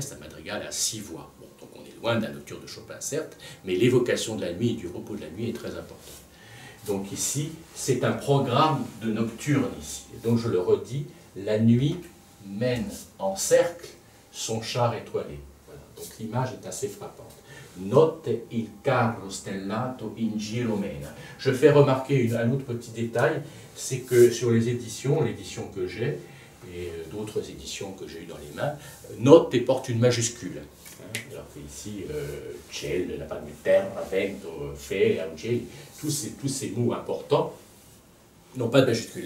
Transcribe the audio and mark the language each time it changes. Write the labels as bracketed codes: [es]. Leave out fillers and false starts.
[fr] C'est un madrigal à 6 voix. Bon, donc on est loin d'un nocturne de Chopin, certes, mais l'évocation de la nuit et du repos de la nuit est très importante. Donc ici, c'est un programme de nocturne ici. Et donc je le redis, la nuit mène en cercle son char étoilé. Voilà. Donc l'image est assez frappante. [it] Notte il carro stellato in giro mena. [fr] Je fais remarquer un autre petit détail, c'est que sur les éditions, l'édition que j'ai, et d'autres éditions que j'ai eues dans les mains, notte porte une majuscule. Alors que ici, ciel, la palme terra, vento, fere, angeli, tous ces mots importants n'ont pas de majuscule.